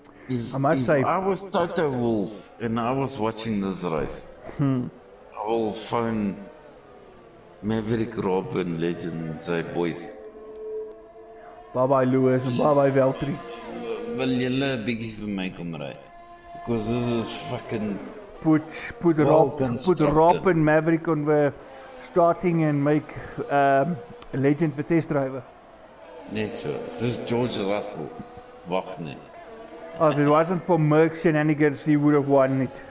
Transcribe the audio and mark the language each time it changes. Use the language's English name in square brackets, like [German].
[English] I must say, If I was Toto Wolff and I was watching this race, I will phone Maverick, Rob and Legend and say, boys, bye-bye Lewis and bye-bye Valtteri. [Afrikaans] wil julle 'n bietjie vir my kom ry? [English] Because this is fucking Put well Rob and Maverick on the starting and make Legend the test driver. [Afrikaans] net so. Soos George Russell. Wag net. [English] Oh, if it wasn't for Merck's shenanigans, he would have won it.